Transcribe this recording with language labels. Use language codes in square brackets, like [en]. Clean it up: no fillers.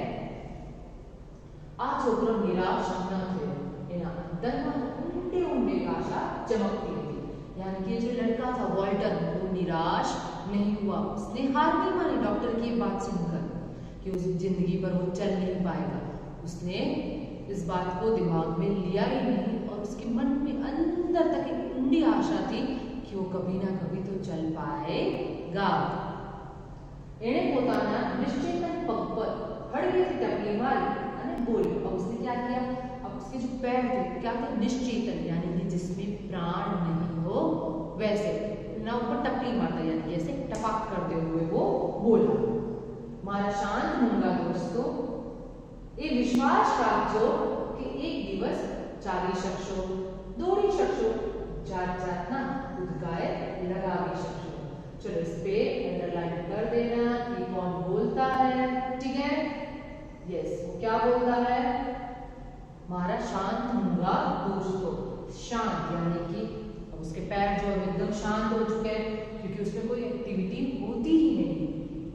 [gu] आ छोकरो निराश न थयो, एना अंदरमां ऊंडे ऊंडे आशा चमकती थी, [hi] यानी कि जो लड़का था वॉल्टर वो निराश नहीं हुआ, उसने हार नहीं मानी डॉक्टर की बात सुनकर कि उस जिंदगी भर वो चल नहीं पाएगा। उसने इस बात को दिमाग में लिया ही नहीं, और उसके मन में अंदर तक एक ऊंडी आशा थी कि वो कभी ना कभी तो चल पाएगा। [gu] एने પોતાના નિશ્ચેતન પગ પર હળવેથી ટપલી મારી અને બોલી। [hi] अब उसने क्या किया, अब उसके जो पैर थे क्या थे, निश्चेतन यानी कि जिसमें प्राण नहीं हो वैसे ना ऊपर टपली मारता, यानी कि ऐसे टपाक करते हुए वो बोला, [gu] मारा शांत मूंगा दोस्तों એ વિશ્વાસ રાખજો કે એક દિવસ ચાલી શકશો, દોડી શકશો, જાત જાતના કૂદકાએ लगावी શકશો। [hi] चलो इस पे अंडरलाइन कर देना कि कौन बोलता है, ठीक है। यस, वो क्या बोलता है, [gu] मारा शांत होऊंगा दोस्तों। [hi] शांत यानी कि उसके पैर जो है एकदम शांत हो चुके हैं क्योंकि उसमें कोई एक्टिविटी होती ही नहीं।